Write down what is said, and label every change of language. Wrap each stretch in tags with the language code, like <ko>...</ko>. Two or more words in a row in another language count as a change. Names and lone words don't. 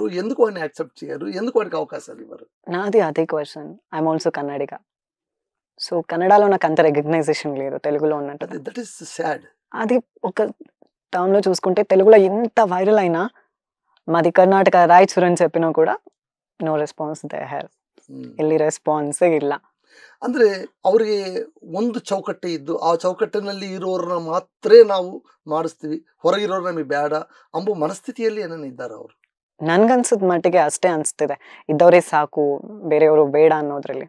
<te>ఎందుకు వాడిని యాక్సెప్ట్ చేయరు? ఎందుకు వాడికి అవకాశాలు ఇవ్వరు? నాది అదే క్వశ్చన్.</te> <en>I'm also</en> <te>కన్నడిగ. సో కన్నడలో నాకు అంత రికగ్నైజేషన్ లేదు తెలుగులో ఉన్నట్టు.</te> <en>that is sad.</en> <te>అది ఒక టర్మ్ లో చూసుకుంటే తెలుగులో ఎంత వైరల్ అయినా మాది కర్ణాటక ರಾಯಚೂರು అని చెప్పినా ಕೂಡ</te> <en>no response they have.</en> <kn>ಇಲ್ಲಿ ರೆಸ್ಪಾನ್ಸೇ ಇಲ್ಲ. ಅಂದ್ರೆ ಅವರಿಗೆ ಒಂದು ಚೌಕಟ್ಟೆ ಇದ್ದು ಆ ಚೌಕಟ್ಟಿನಲ್ಲಿ ಇರೋರನ್ನ ಮಾತ್ರ ನಾವು ಮಾಡಿಸ್ತೀವಿ, ಹೊರಗಿರೋರು ನಮಗೆ ಬೇಡ ಅಂಬೋ ಮನಸ್ಥಿತಿಯಲ್ಲಿ ಏನನ್ನ ಇದ್ದಾರೆ ಅವರು. ನನ್ಗನ್ಸದ್ ಮಟ್ಟಿಗೆ ಅಷ್ಟೇ ಅನ್ಸ್ತಿದೆ, ಇದ್ದವರೇ ಸಾಕು ಬೇರೆಯವರು ಬೇಡ ಅನ್ನೋದ್ರಲ್ಲಿ.</kn>